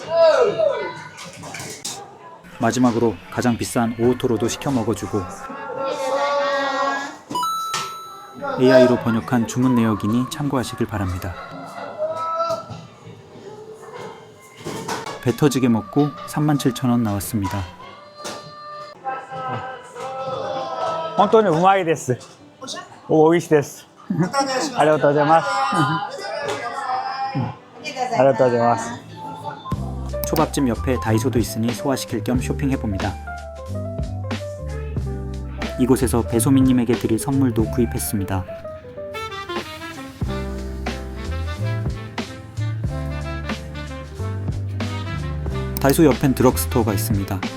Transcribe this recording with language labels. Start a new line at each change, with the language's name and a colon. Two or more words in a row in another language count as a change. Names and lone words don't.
Korean: 마지막으로 가장 비싼 오오토로도 시켜 먹어주고 AI로 번역한 주문 내역이니 참고하시길 바랍니다. 배 터지게 먹고 37,000원 나왔습니다.
Japanese: 本当にうまいです。おいしいです。ありがとうございます。ありがとうございます。
Korean: 초밥집 옆에 다이소도 있으니 소화시킬 겸 쇼핑해봅니다. 이곳에서 배소민님에게 드릴 선물도 구입했습니다. 다이소 옆엔 드럭스토어가 있습니다.